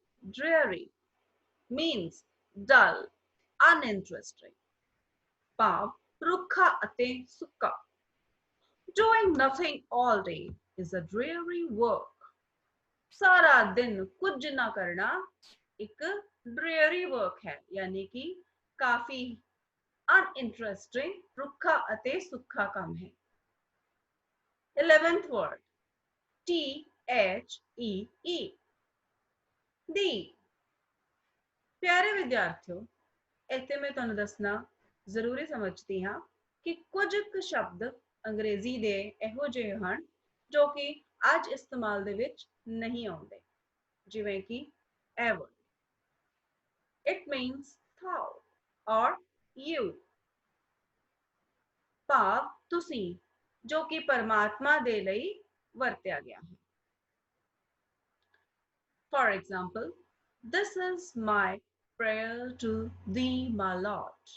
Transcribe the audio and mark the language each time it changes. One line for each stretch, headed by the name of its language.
English: Dreary means dull, uninteresting.
Punjabi: ਭਾਵ ਰੁੱਖਾ ਅਤੇ ਸੁੱਕਾ.
English: Doing nothing all day is a dreary work.
Punjabi: ਸਾਰਾ ਦਿਨ ਕੁਝ ਨਾ ਕਰਨਾ ਇੱਕ dreary work ਹੈ, ਯਾਨੀ ਕਿ ਕਾਫੀ uninteresting, ਰੁੱਖਾ ਅਤੇ ਸੁੱਕਾ ਕੰਮ ਹੈ.
English: 11th word. T-H-E-E. D.
Punjabi: ਪਿਆਰੇ ਵਿਦਿਆਰਥੀਓ, ਇੱਥੇ ਮੈਂ ਤੁਹਾਨੂੰ ਦੱਸਣਾ ਜ਼ਰੂਰੀ ਸਮਝਦੀ ਹਾਂ ਕਿ ਕੁਝ ਕੁ ਸ਼ਬਦ ਅੰਗਰੇਜ਼ੀ ਦੇ ਇਹੋ ਜਿਹੇ ਹਨ ਜੋ ਕਿ ਅੱਜ ਇਸਤੇਮਾਲ ਦੇ ਵਿੱਚ ਨਹੀਂ ਆਉਂਦੇ, ਜਿਵੇਂ ਕਿ ਇਹ word.
English: It means thou or you.
Punjabi: ਭਾਵ ਤੁਸੀਂ, ਜੋ ਕਿ ਪਰਮਾਤਮਾ ਦੇ ਲਈ ਵਰਤਿਆ ਗਿਆ ਹੈ.
English: For example, this is my prayer to thee, my Lord.